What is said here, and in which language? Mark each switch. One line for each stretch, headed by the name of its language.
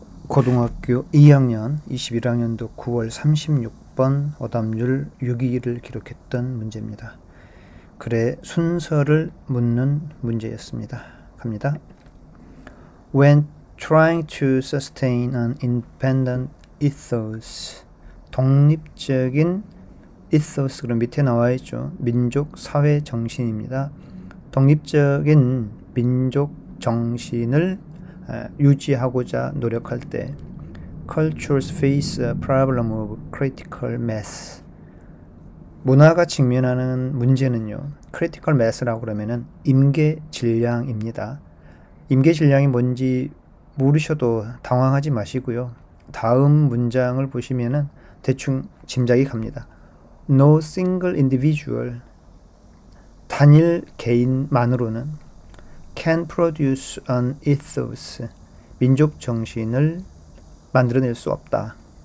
Korean: 고등학교 2학년 21학년도 9월 36번 오답률 6위를 기록했던 문제입니다. 글의 순서를 묻는 문제였습니다. 갑니다.
English: When trying to sustain an independent ethos,
Korean: 독립적인 ethos, 그럼 밑에 나와 있죠. 민족 사회 정신입니다. 독립적인 민족 정신을 유지하고자 노력할 때
English: cultures face a problem of critical mass.
Korean: 문화가 직면하는 문제는요, critical mass라고 그러면은 임계질량입니다. 임계질량이 뭔지 모르셔도 당황하지 마시고요. 다음 문장을 보시면은 대충 짐작이 갑니다.
English: No single individual,
Korean: 단일 개인만으로는
English: can produce an ethos,
Korean: 민족 정신을 만들어낼 수 없다.